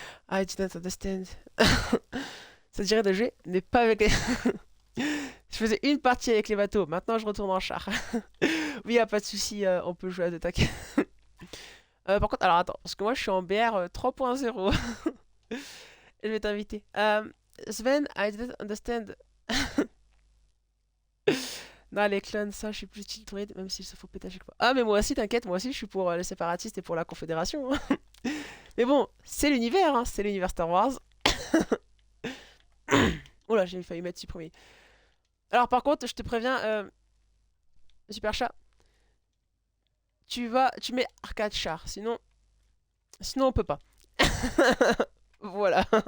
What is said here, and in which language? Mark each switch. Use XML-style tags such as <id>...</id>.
<en>I didn't understand.</en> <fr>Ça dirait de jouer, mais pas avec les... Je faisais une partie avec les bateaux, maintenant je retourne en char. Oui, y a pas de souci, on peut jouer à deux tac. Par contre, alors attends, parce que moi je suis en BR 3.0. Je vais t'inviter.</fr> <en>Sven, I didn't understand.</en> <fr>Non, les clones, ça, je suis plus team druide, même s'il se faut péter à chaque fois. Ah, mais moi aussi, t'inquiète, moi aussi, je suis pour les séparatistes et pour la Confédération. Hein. Mais bon, c'est l'univers, hein, c'est l'univers Star Wars. Oula, j'ai failli mettre supprimer. Alors, par contre, je te préviens, Super Chat, tu mets arcade char, sinon on peut pas. Voilà.</fr>